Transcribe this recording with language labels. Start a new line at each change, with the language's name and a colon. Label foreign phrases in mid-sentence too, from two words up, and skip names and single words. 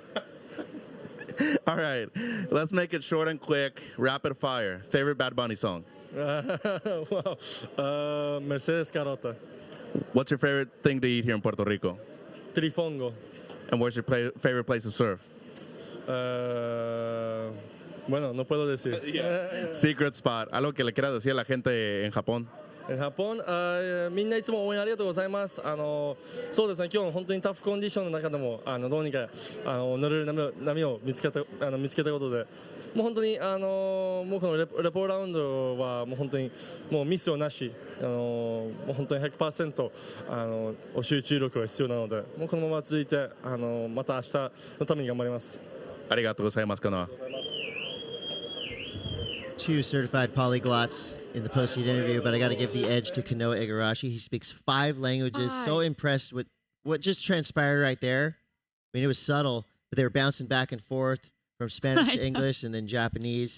English: All right, let's make it short and quick. Rapid fire. Favorite Bad Bunny song? Well, Mercedes Carota. What's your favorite thing to eat here in Puerto Rico? Trifongo. And where's your favorite place to surf?
Spanish: Bueno, no puedo decir.
English: Secret spot.
Spanish: Algo que le quieras decir a la gente en Japón.
Japanese: ジャポン、みんないつも応援ありがとうございます。そうですね、今日本当にタフコンディションの中でもどうにか乗れる波を見つけたことで、もう本当にもうこのレポーラウンドはもう本当にもうミスをなし、もう本当に 100% 集中力が必要なので、もうこのまま続いてまた明日のために頑張ります。ありがとうございます、Kanoa.
English: 2 certified polyglots in the post-heat interview, but I got to give the edge to Kanoa Igarashi. He speaks 5 languages. So impressed with what just transpired right there. I mean, it was subtle, but they were bouncing back and forth from Spanish to English and then Japanese.